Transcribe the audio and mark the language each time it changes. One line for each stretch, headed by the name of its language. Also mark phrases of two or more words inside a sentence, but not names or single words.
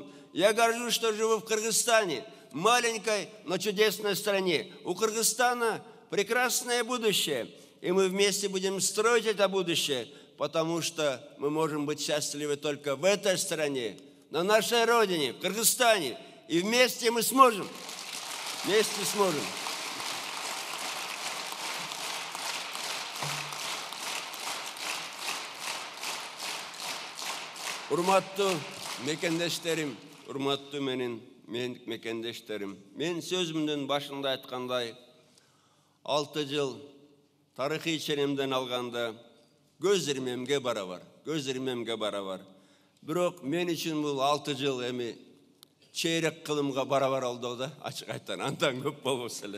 Russian: Я горжусь, что живу в Кыргызстане, маленькой, но чудесной стране. У Кыргызстана прекрасное будущее, и мы вместе будем строить это будущее, потому что мы можем быть счастливы только в этой стране, на нашей родине, в Кыргызстане. И вместе мы сможем. Вместе сможем.
Kyrgyz: Урматтуу мекендештерим, урматтуу менин мекендештерим. Мен сөзүмдүн башында айткандай, 6 жыл тарыхый ченемден алганда көз ирмемге барабар, Бирок мен үчүн бул 6 жыл эми чейрек кылымга барабар болду да, ачык айткан, андан көп болбосо эле.